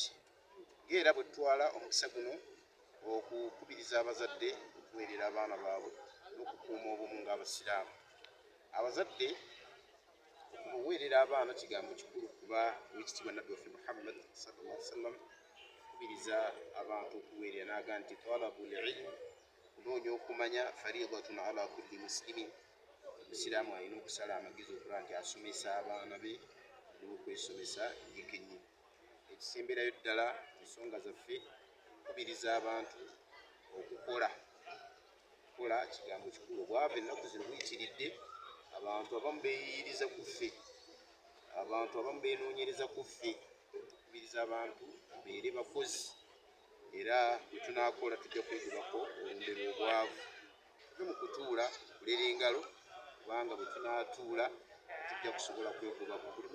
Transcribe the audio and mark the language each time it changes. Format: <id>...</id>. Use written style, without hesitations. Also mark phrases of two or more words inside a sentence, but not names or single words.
<lg>ng'era bwe tutwala omukisa guno okukubiriza abazadde okuweerera abaana baabwe n'okukuuma obumu ng'abasiraamu abazadde okuweerera abaana kigambo kikulu kuba wekitiibwa nabbi waffe Muhammad</lg> <ar>صلى الله عليه وسلم</ar> <lg>kubiriza abantu okuweerera n'aga nti</lg> <ar>طلب العلم</ar> <lg>kunoonya okumanya</lg> <ar>فريضة على كل مسلم</ar> <lg>omusiraamu alina okusala amagezi okuba nti asomesa abaana be alina okwesomesa ye kennyini ekisemberayo ddala ensonga zaffe kubiriza abantu okukola kigambo kikulu obwava ennaku zino buyitiridde abantu abamu beeyiriza ku ffe abantu abamu beenoonyereza ku ffe kubiriza abantu beere bakozi era bwe tunaakola tujja kwegobako olondera obwavu tuve mu kutuula kulera engalo kubanga bwe tunaatuula tujja kusobola kwegobako buli</lg>